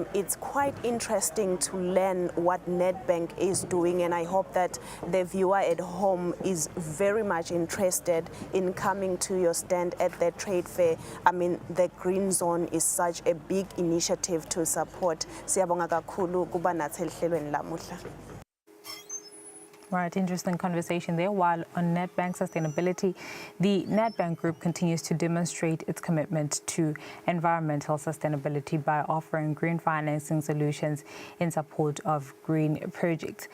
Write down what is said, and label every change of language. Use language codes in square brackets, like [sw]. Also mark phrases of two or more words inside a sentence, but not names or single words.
[en] It's quite interesting to learn what Nedbank is doing, and I hope that the viewer at home is very much interested in coming to your stand at the trade fair. I mean, the Green Zone is such a big initiative to support. [zu] Siyabonga kakhulu kuba nathi ehlelweni lamuhla. [en] Right, interesting conversation there. While on Nedbank sustainability, the Nedbank Group continues to demonstrate its commitment to environmental sustainability by offering green financing solutions in support of green projects.